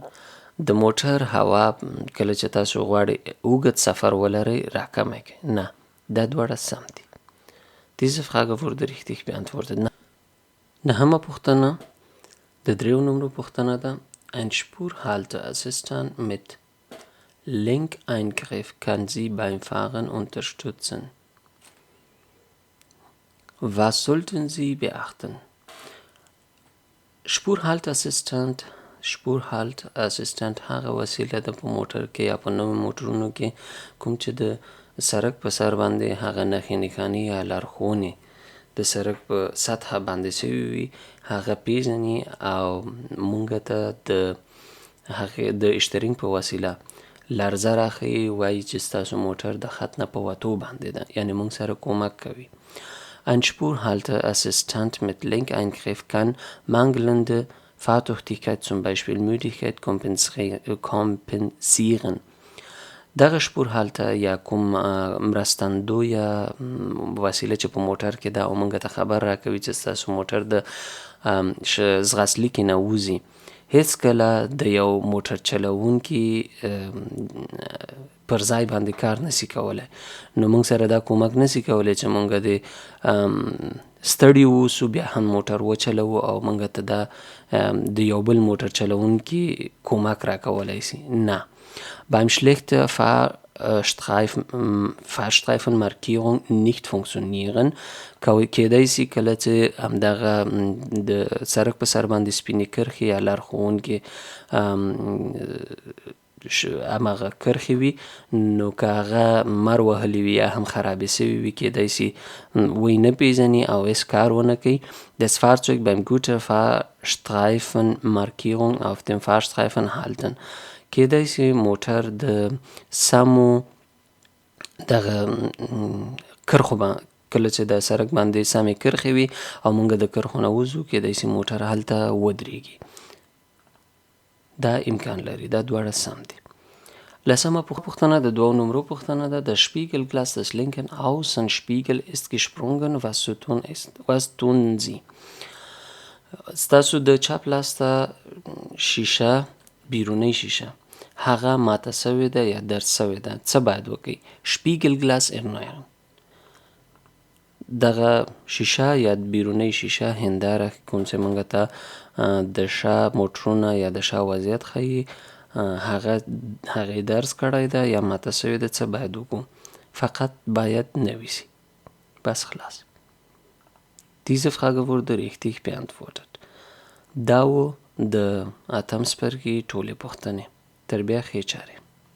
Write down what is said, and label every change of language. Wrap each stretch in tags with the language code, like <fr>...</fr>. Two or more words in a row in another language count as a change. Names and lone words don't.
<ps>د موټر هوا کله چې تاسو غواړئ اوږد سفر ولرئ راکمه کړئ. نه، دا دواړه سم دي.</ps> <de>Diese Frage wurde richtig beantwortet.</de> <ps>نهمه پوښتنه د 3 نمرو پوښتنه ده.</ps> <de>Ein Spurhalteassistent mit Lenkeingriff kann Sie beim Fahren unterstützen. Was sollten Sie beachten?</de> <ps>شپورهالت هغه وسیله ده په موټر کې یا په نوو موټرونو کې کوم چې د سړک په سر باندې هغه نښې نښانې یا لارښوونې د سړک په سطحه باندې شوي وي هغه پیژني او موږ ته د هغې د اشترینګ په وسیله لرزه راښیي، وایي چې ستاسو موټر د خط نه په وتو باندې ده، یعنې موږ سره کومک کوي.</ps> <de>Ein Spurhalteassistent mit Lenkeingriff kann mangelnde Fahrtüchtigkeit, zum Beispiel Müdigkeit, kompensieren.</de> <ps>دغه شپورهالته یا کوم مرستندو یا وسیله چې په موټر کې ده او موږ ته خبر راکوي چې ستاسو موټر د ځغاسلیک نه وځي، هیڅکله د یو موټر چلوونکي پر ځای باندې کار نسی کولی. نو موږ سره دا کومک نسی کولی چې موږ د ستړي اوسو بیا هم موټر وچلوو او موږ ته دا د یو بل موټر چلوونکي کومک راکولی سي. نه.</ps> <de>Beim schlechten Fahrstreifenmarkierung nicht funktionieren</de> <ps>کیدای سي کله چې همدغه د سړک په سر باندې سپینې کرښې یا لارښوونکي همغه کرښې وي، نو که هغه مر وهلي وي یا هم خرابې سوي وي کیدای سي وی نه پیژني او هیڅ کار ونه کوي.</ps> <de>Das Fahrzeug beim guten Fahrstreifenmarkierung auf dem Fahrstreifen halten.</de> <ps>کیدای سي موټر د سمو دغه کرښو کله چې د سړک باندې سمې کرښې وي او موږ د کرښو نه وځو کیدای سي موټر هلته ودرېږي. دا امکان لري. دا دواړه سم دي. لسمه پوښتنه د 2 نمرو پوښتنه ده.</ps> <de>Der Spiegelglas des linken Außenspiegel ist gesprungen. Was tun Sie?</de> <ps>ستاسو د چپ لاس ته شیشه بیرونی شیشه هغه ماته سوې ده یا درد سوې ده، څه باید وکړئ؟</ps> <de>شپیګلګلاس erneuern.</de> <ps>دغه شیشه یا بیرونی شیشه هنداره کوم چې موږ ته د شا موټرونه یا د شا وضعیت ښیي هغې درز کړی ده یا ماته سوې ده، څه باید وکړو؟ فقط باید نوي سي. بس خلاص.</ps> <de>Diese Frage wurde richtig beantwortet.</de> <ps>دا و د اتم څپرکي ټولې پوښتنې. تر بیا ښې چارې.</ps>